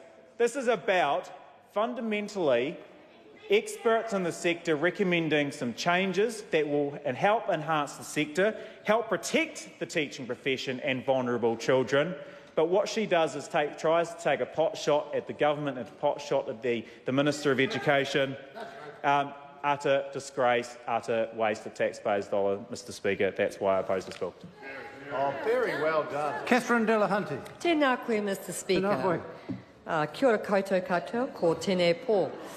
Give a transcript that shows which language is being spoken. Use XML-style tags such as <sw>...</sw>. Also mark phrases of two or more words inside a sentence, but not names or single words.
<en>This is about, fundamentally, experts in the sector recommending some changes that will help enhance the sector, help protect the teaching profession and vulnerable children. But what she does is tries to take a pot shot at the government and a pot shot at the Minister of Education. Utter disgrace, utter waste of taxpayers' dollars, Mr Speaker. That's why I oppose this bill. Oh, very well done. Catherine Delahunty.</en> <mi>Tēnā koe,</mi> <en>Mr Speaker.</en> <mi>Kia ora koutou katoa, ko tēnei pō.</mi>